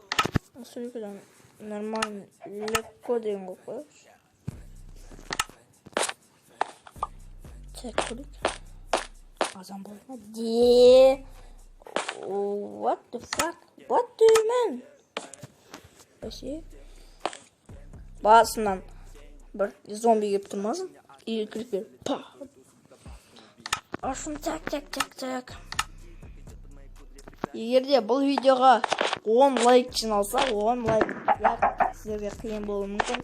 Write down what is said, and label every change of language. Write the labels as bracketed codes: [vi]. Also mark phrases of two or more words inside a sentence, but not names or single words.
[kk] Осы үлкеден [ru] нормально легко [kk] деген қойып қояйықшы. Так, көрейік. Азан болды ма? [en] What the fuck? What do you mean? [kk] Бәсе. Басынан бір зомби кеп тұрмасын? [ru] Или крипер. Па! Ашын так. [kk] Егерде бұл видеоға 10 лайк жиналса, 10 лайк сіздерге қиын болуы мүмкін.